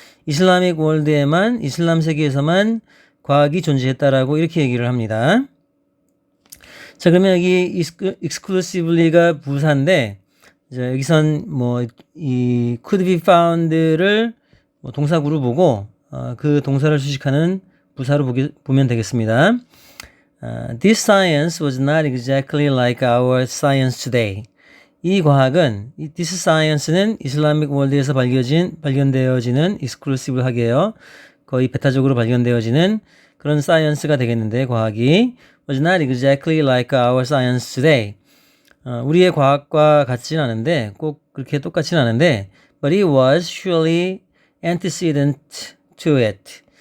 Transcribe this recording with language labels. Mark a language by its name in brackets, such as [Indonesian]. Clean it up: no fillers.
[Korean] 이슬람ik 월드에만, 이슬람 세계에서만 과학이 존재했다라고 이렇게 얘기를 합니다. 자, 그러면 여기 exclusively가 부사인데, 자, 여기선 뭐 이 could be found를 동사구로 보고 그 동사를 수식하는 부사로 보면 되겠습니다. [English] This science was not exactly like our science today. [Korean] 이 과학은, [English] this science [Korean] 는 이슬람ik 월드에서 발견되어지는 exclusive하게요. 거의 베타적으로 발견되어지는 그런 사이언스가 되겠는데, 과학이 [English] was not exactly like our science today. [Korean] 우리의 과학과 같지는 않은데, 꼭 그렇게 똑같지는 않은데, [English] but it was surely antecedent to it.